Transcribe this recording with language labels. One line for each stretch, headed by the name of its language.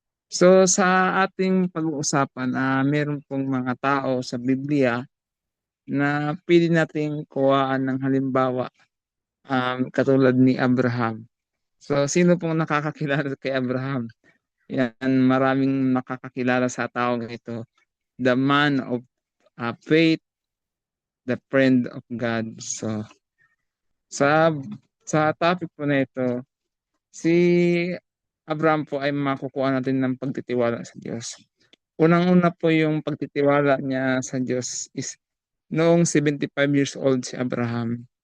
Filipino: So sa ating pag-uusapan, meron pong mga tao sa Biblia na pili nating kuhaan ng halimbawa, katulad ni Abraham. So, sino pong nakakakilala kay Abraham? Yan, maraming nakakakilala sa taong ito.
English: The man of faith, the friend of God.
Filipino: So, sa topic po na ito, si Abraham po ay makukuha natin ng pagtitiwala sa Diyos. Unang-una po yung pagtitiwala niya sa Diyos is noong 75 years old si Abraham.